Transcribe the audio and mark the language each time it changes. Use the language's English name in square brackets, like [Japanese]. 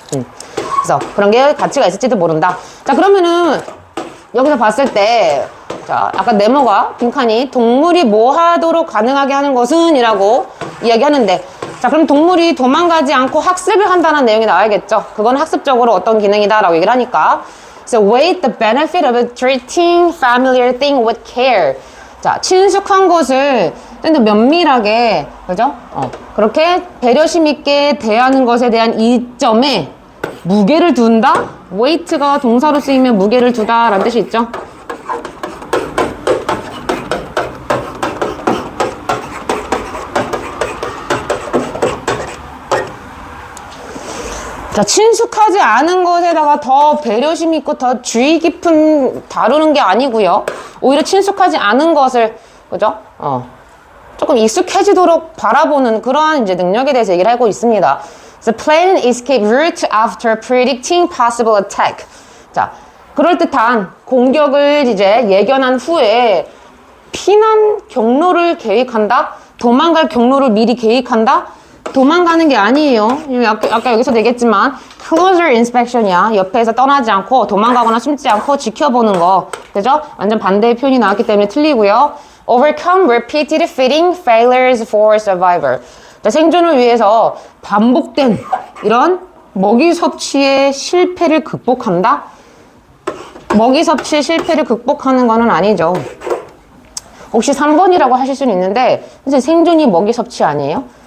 [Korean] 그래서 그런 게 가치가 있을지도 모른다. 자, 그러면은 여기서 봤을 때, 자, 아까 네모가 빈칸이 동물이 뭐 하도록 가능하게 하는 것은 이라고 이야기하는데, 자, 그럼 동물이 도망가지 않고 학습을 한다는 내용이 나와야겠죠. 그건 학습적으로 어떤 기능이다 라고 얘기를 하니까. [English] So, weigh the benefit of treating familiar thing with care. [Korean] 자, 친숙한 것을 좀 더 면밀하게, 그죠? 그렇게 배려심 있게 대하는 것에 대한 이점에 무게를 둔다? weight가 동사로 쓰이면 무게를 두다 라는 뜻이 있죠. 자, 친숙하지 않은 것에다가 더 배려심 있고 더 주의 깊은 다루는 게 아니고요. 오히려 친숙하지 않은 것을, 그죠? 조금 익숙해지도록 바라보는 그러한 이제 능력에 대해서 얘기를 하고 있습니다. [English] The plan escape route after predicting possible attack. [Korean] 자, 그럴듯한 공격을 이제 예견한 후에 피난 경로를 계획한다? 도망갈 경로를 미리 계획한다? 도망가는 게 아니에요. 아까 여기서도 얘기했지만 [English] closer inspection [Korean] 이야. 옆에서 떠나지 않고 도망가거나 숨지 않고 지켜보는 거. 그죠? 완전 반대의 표현이 나왔기 때문에 틀리고요. [English] Overcome repeated feeding failures for survivor. [Korean] 자, 생존을 위해서 반복된 이런 먹이 섭취의 실패를 극복한다? 먹이 섭취의 실패를 극복하는 거는 아니죠. 혹시 3번이라고 하실 수는 있는데 선생님 생존이 먹이 섭취 아니에요?